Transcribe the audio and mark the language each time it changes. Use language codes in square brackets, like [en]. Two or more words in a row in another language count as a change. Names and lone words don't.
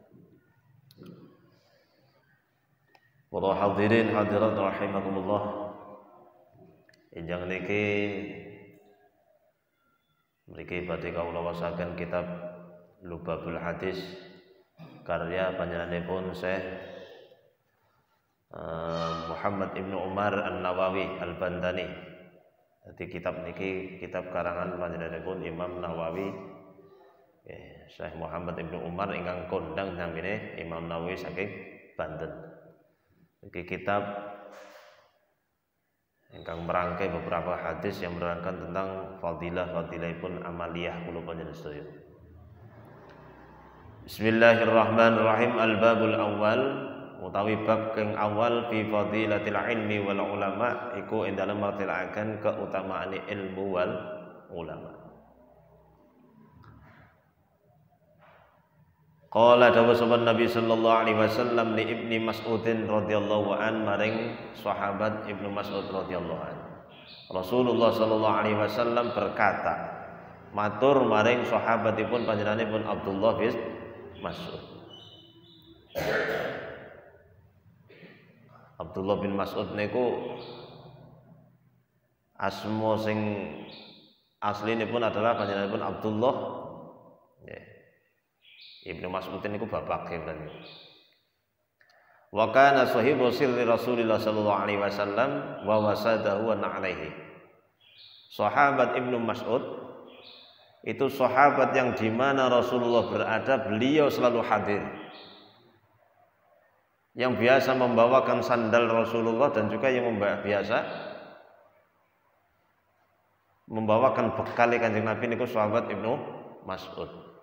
[jv] Para hadirin hadirat rahimakumullah. Enjang niki mriki badhe kawula wasaken kitab Lubabul Hadis karya panjenenganipun Syekh Muhammad Ibnu Umar An-Nawawi Al-Bantani. Jadi kitab niki kitab karangan panjenenganipun Imam Nawawi, Syekh Muhammad Ibnu Umar ingkang kondang namine Imam Nawawi saking Banten. Iki kitab ingkang [id] merangkai beberapa hadis yang menerangkan tentang fadilah-fadilahipun amaliyah [jv] kula panjenengan sedaya. [ar] Bismillahirrahmanirrahim. الباب الأول [jv] utawi bab kang awal [ar] في فضيلة العلم والعلماء [jv] iku ing dalem martelaken keutamaan ilmu [ar] والعلماء. [jv] Qala dawu sahabat Nabi [ar] صلى الله عليه وسلم لابن مسعود رضي الله عن [jv] maring sahabat Ibnu Mas'ud [ar] رضي الله عن. [id] Rasulullah sallallahu alaihi wasallam berkata, [jv] matur maring sahabatipun panjenenganipun Abdullah bin Mas'ud. Abdullah bin Mas'ud niku asma sing aslinipun adalah panjenenganipun Abdullah Ibnu Mas'ud niku bapake berarti. [ar] وكان صاحب سر رسول الله صلى الله عليه وسلم ووساده وعليه. [id] Sahabat Ibnu Mas'ud itu sahabat yang di mana Rasulullah berada, beliau selalu hadir. Yang biasa membawakan sandal Rasulullah dan juga yang biasa membawakan bekal Kanjeng Nabi niku sahabat Ibnu Mas'ud.